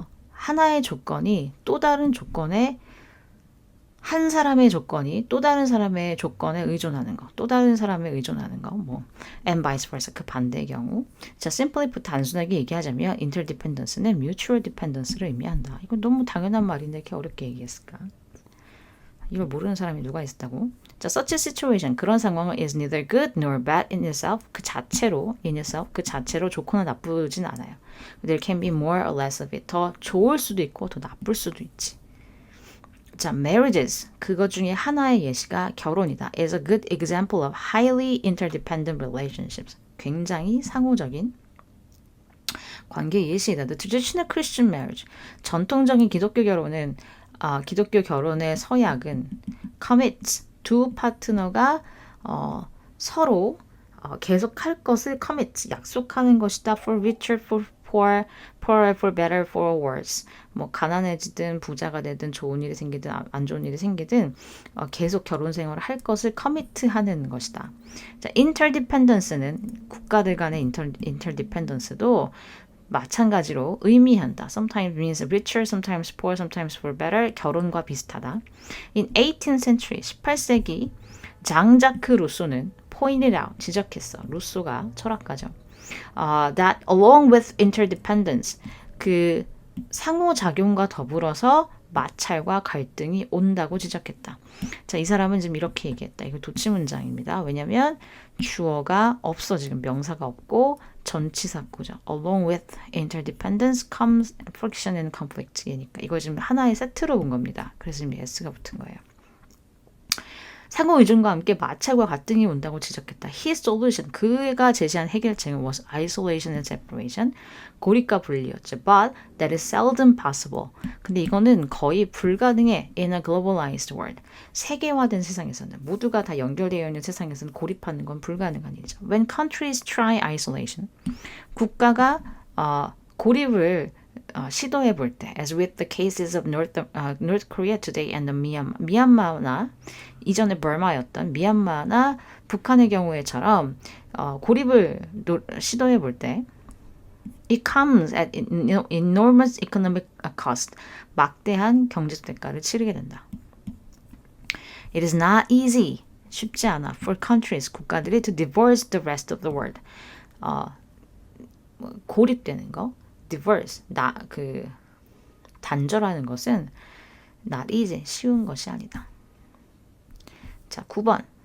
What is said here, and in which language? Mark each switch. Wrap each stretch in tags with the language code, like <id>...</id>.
<ko>하나의 조건이 또 다른 조건에, 한 사람의 조건이 또 다른 사람의 조건에 의존하는 거, 또 다른 사람에 의존하는 거,</ko> <en>and vice versa,</en> <ko>그 반대의 경우. 자,</ko> <en>simply put,</en> <ko>단순하게 얘기하자면 interdependence는 mutual dependence를 의미한다. 이건 너무 당연한 말인데 이렇게 어렵게 얘기했을까? 이걸 모르는 사람이 누가 있었다고?</ko> <en>자, such a situation,</en> <ko>그런 상황은</ko> <en>is neither good nor bad in itself,</en> <ko>그 자체로 좋거나 나쁘진 않아요.</ko> <en>There can be more or less of it,</en> <ko>더 좋을 수도 있고 더 나쁠 수도 있지. 자, marriages, 그것 중에 하나의 예시가 결혼이다.</ko> <en>is a good example of highly interdependent relationships.</en> <ko>굉장히 상호적인 관계 예시이다.</ko> <en>The traditional Christian marriage,</en> <ko>전통적인 기독교 결혼은 기독교 결혼의 서약은 commits, 두 파트너가 서로 계속할 것을 commit, 약속하는 것이다.</ko> <en>For richer, for poor, poorer, for better, for worse.</en> <ko>가난해지든 부자가 되든 좋은 일이 생기든 안 좋은 일이 생기든 계속 결혼 생활을 할 것을 commit하는 것이다. 자, interdependence는 국가들 간의 interdependence도 마찬가지로 의미한다.</ko> <en>Sometimes means richer, sometimes poor, sometimes for better.</en> <ko>결혼과 비슷하다.</ko> <en>In 18th century,</en> <ko>18세기 장자크 루소는</ko> <en>pointed out,</en> <ko>지적했어. 루소가 철학가죠.</ko> <en>That along with interdependence,</en> <ko>그 상호작용과 더불어서 마찰과 갈등이 온다고 지적했다. 자, 이 사람은 지금 이렇게 얘기했다. 이거 도치문장입니다. 왜냐하면 주어가 없어, 지금 명사가 없고 전치사구죠.</ko> <en>Along with interdependence comes friction and conflict.</en> <ko>그러니까 이거 지금 하나의 세트로 본 겁니다. 그래서 지금 s가 붙은 거예요. 상호 의존과 함께 마찰과 갈등이 온다고 지적했다.</ko> <en>His solution,</en> <ko>그가 제시한 해결책은</ko> <en>was isolation and separation,</en> <ko>고립과 분리였죠.</ko> <en>But that is seldom possible.</en> <ko>근데 이거는 거의 불가능해.</ko> <en>In a globalized world,</en> <ko>세계화된 세상에서는, 모두가 다 연결되어 있는 세상에서는 고립하는 건 불가능한 일이죠.</ko> <en>When countries try isolation,</en> <ko>국가가 고립을 시도해 볼 때,</ko> <en>as with the cases of North Korea today and</en> <ko>미얀마나 이전에 버마였던 미얀마나 북한의 경우에처럼 고립을 시도해 볼 때,</ko> <en>it comes at enormous economic cost,</en> <ko>막대한 경제적 대가를 치르게 된다.</ko> <en>It is not easy,</en> <ko>쉽지 않아,</ko> <en>for countries,</en> <ko>국가들이</ko> <en>to divorce the rest of the world,</en> <ko>고립되는 거,</ko> <en>divorce,</en> <ko>단절하는 것은</ko> <en>not easy,</en> <ko>쉬운 것이 아니다. 자, 9번.</ko>